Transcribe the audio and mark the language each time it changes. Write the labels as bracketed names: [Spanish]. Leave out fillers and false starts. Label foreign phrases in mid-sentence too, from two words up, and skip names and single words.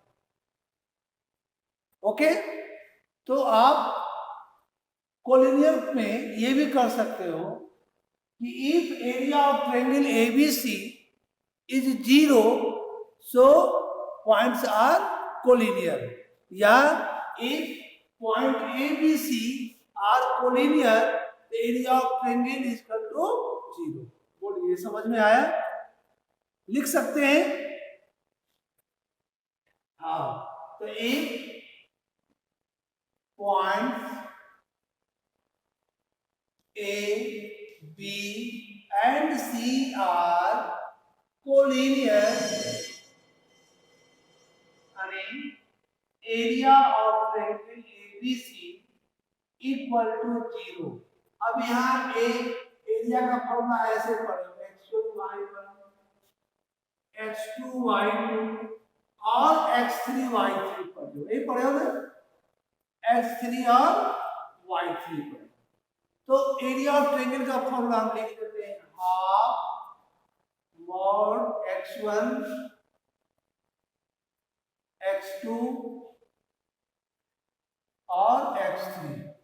[English] ओके, [Hindi] तो आप [English] कोलिनियर [Hindi] में ये भी कर सकते हो कि [English] if area of triangle ABC is 0 so points are collinear, या if point ABC are collinear the area of triangle is equal to 0. [Hindi] बोलिए, समझ में आया? लिख सकते हैं? हाँ, तो एक [English] पॉइंट A, B and C are collinear, and area of triangle ABC equal to 0। [Hindi] अब यहाँ एक एरिया का फॉर्मूला ऐसे पढ़ेंगे, x1 y1 x2 y2 और x3 y3 पढ़ो, यही पढ़े हो ना? x3 और y3 पढ़े। तो [English] area of triangle [Hindi] का फॉर्मूला हम लिख देते हैं, [English] half mod [Hindi] x1 x2 और x3।